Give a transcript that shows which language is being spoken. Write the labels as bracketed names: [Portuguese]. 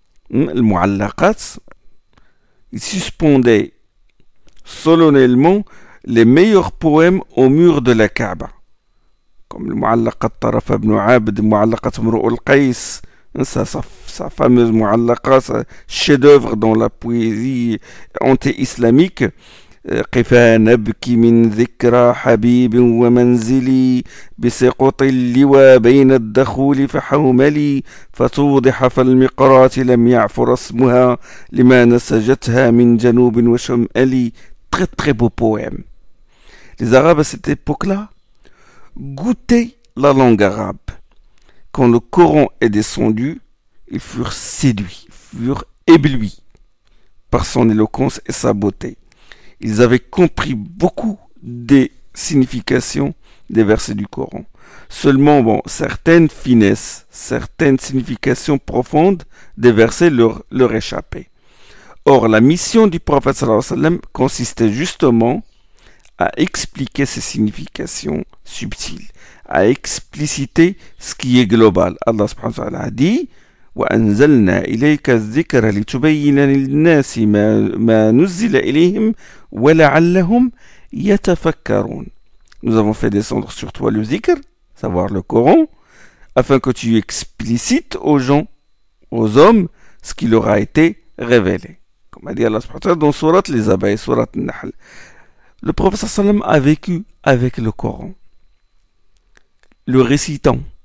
[French] Le Mu'allaqat, ils suspendaient solennellement les meilleurs poèmes au mur de la Kaaba, comme le Mu'allaqat Taraf ibn Abd, Mu'allaqat Imru al-Qais, sa fameuse Mu'allaqa, sa chef-d'œuvre dans la poésie anti-islamique. [Arabic] قفا نبكي من ذكرى حبيب ومنزلي بسقط اللوى بين الدخول فحوملي فتوضح فالمقرات لم يعفر اسمها لما نسجتها من جنوب وشمالي. [French] Très très beau poème. Les Arabes à cette époque-là goûtaient la langue arabe. Quand le Coran est descendu, ils furent séduits, furent éblouis par son éloquence et sa beauté. Ils avaient compris beaucoup des significations des versets du Coran. Seulement, certaines finesses, certaines significations profondes des versets leur échappaient. Or, la mission du prophète sallallahu alayhi wa sallam consistait justement à expliquer ces significations subtiles, à expliciter ce qui est global. Allah subhanahu wa ta'ala a dit [Arabic] وأنزلنا إليك الذكر لتبين للناس ما نزل إليهم ولعلهم يتفكرون. [French] Nous avons fait descendre sur toi le zikr, savoir le Coran, afin que tu explicites aux gens, aux hommes, ce qui leur a été révélé. Comme a dit Allah subhanahu wa ta'ala dans Surat les Abayes, Surat An-Nahl. Le prophète sallam a vécu avec le Coran, le récitant,